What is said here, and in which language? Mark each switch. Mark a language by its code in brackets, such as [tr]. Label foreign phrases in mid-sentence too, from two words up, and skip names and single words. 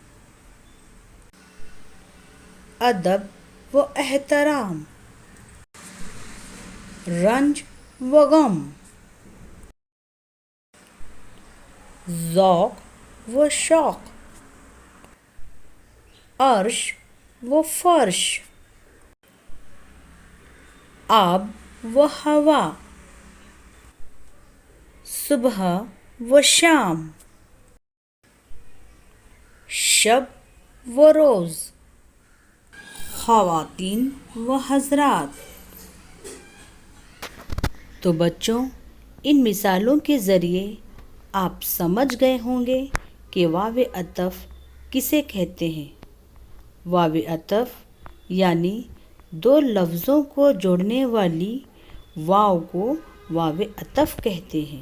[ur] ادب و احترام، رنج و غم، ذوق و شوق، عرش و فرش، آب و ہوا، صبح و شام، شب و روز، خواتین و حضرات۔ تو بچوں، ان مثالوں کے ذریعے آپ سمجھ گئے ہوں گے کہ واو عطف کسے کہتے ہیں۔ واو عطف یعنی دو لفظوں کو جوڑنے والی واو کو واو عطف کہتے ہیں۔